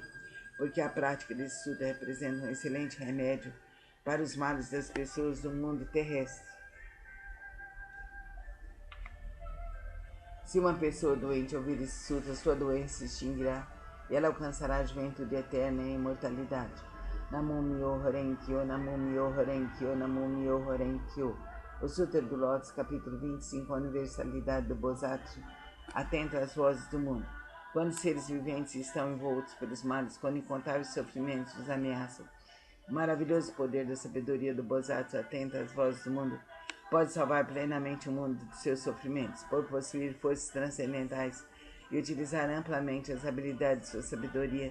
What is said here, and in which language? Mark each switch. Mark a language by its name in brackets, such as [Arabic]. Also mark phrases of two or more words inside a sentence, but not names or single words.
[Portuguese] Porque a prática desse sutra representa um excelente remédio para os males das pessoas do mundo terrestre. Se uma pessoa doente ouvir esse sutra, sua doença se extinguirá e ela alcançará a juventude eterna e a imortalidade. [Japanese] 南無妙法蓮華経、南無妙法蓮華経、南無妙法蓮華経. [Portuguese] O Sutra do Lótus, capítulo 25, a universalidade do Bosatsu, atenta às vozes do mundo. Quando os seres viventes estão envoltos pelos males, quando incontáveis sofrimentos os ameaçam, o maravilhoso poder da sabedoria do Bosatsu, atenta às vozes do mundo, pode salvar plenamente o mundo dos seus sofrimentos, por possuir forças transcendentais e utilizar amplamente as habilidades de sua sabedoria.